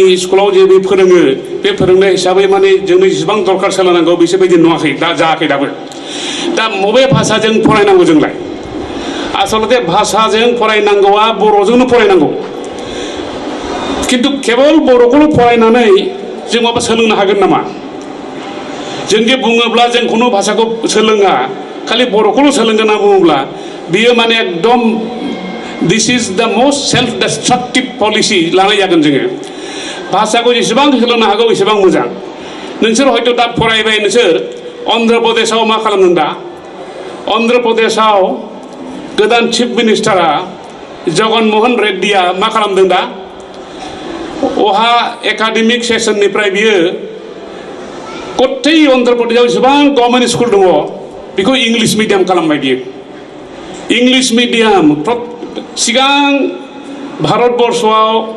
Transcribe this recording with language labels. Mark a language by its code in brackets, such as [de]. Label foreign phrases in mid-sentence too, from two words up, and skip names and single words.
[brx] स्कुलाव जे बे फोरोङो बे फोरोंनाय हिसाबै माने जोंनो जेसेबां दरकार सोलोंनांगौ बेबायदि नुवाखै दा जायाखै दाबो दा बबे भाषाजों फरायनांगौ जोंलाय आसलते भाषाजों फरायनांगौआ बर'जोंनो फरायनांगौ किन्तु केवल बर'खौल' फरायनानै जों माबा सोलोंनो हागोन नामा जों जे बुङोब्ला जों खुनु भाषाखौ सोलोङा खालि बर'खौल' सोलोंगोन होनना बुङोब्ला बियो माने एकदम [en] This is the most self-destructive policy [brx] लानाय जागोन जोङो भाषाखौ जेसेबां सोलोंनो हागौ एसेबां मोजां नोंसोर हयथ' दा फरायबाय नोंसोर अन्ध्र प्रदेशआव मा खालामदों दा अन्ध्र प्रदेशआव गोदान चिफ मिनिस्टारा जगनमोहन रेड्डीया मा खालामदों दा अहा एकाडेमिक सेसननिफ्राय बियो गथै अन्ध्र प्रदेशआव जेसेबां [en] government school [brx] दङ बेखौ [en] English medium [brx] खालामबाय बियो [en] English medium [brx] सिगां भारतबर्षआव